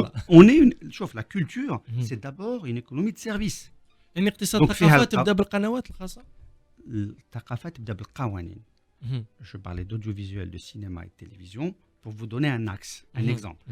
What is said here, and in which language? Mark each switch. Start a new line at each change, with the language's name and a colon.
French: On est
Arabic: شوف
French: la culture, c'est d'abord une économie de service.
Arabic: يعني اقتصاد الثقافه تبدا بالقنوات الخاصه. الثقافه تبدا بالقوانين.
French: Je parlais d'audiovisuel, de cinéma et de télévision pour vous donner un axe, un exemple.